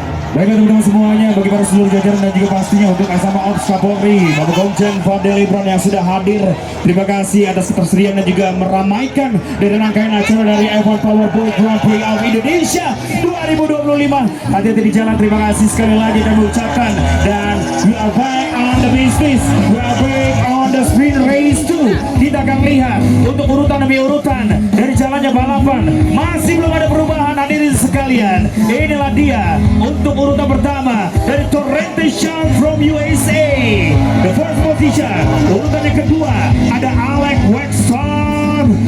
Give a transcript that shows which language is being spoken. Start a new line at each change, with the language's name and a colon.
Indonesian: Baiklah teman-teman semuanya, bagi para seluruh jajaran dan juga pastinya untuk Asama Ops Kapolri, Bapak Komjen Fadel Ibron yang sudah hadir. Terima kasih atas ketersediaan dan juga meramaikan dari rangkaian acara dari F1 Powerboat Grand Prix of Indonesia 2025. Hati-hati di jalan, terima kasih sekali lagi kami ucapkan.
English: Dan we are back on the business, we are back on the sprint race 2.
Indonesian: Kita akan lihat untuk urutan demi urutan dari jalannya balapan. Masih belum ada perubahan hadirin sekalian. Inilah dia untuk urutan pertama dari Torrente Sean
English: from USA. The first position.
Indonesian: Urutan yang kedua ada Alex Wexton.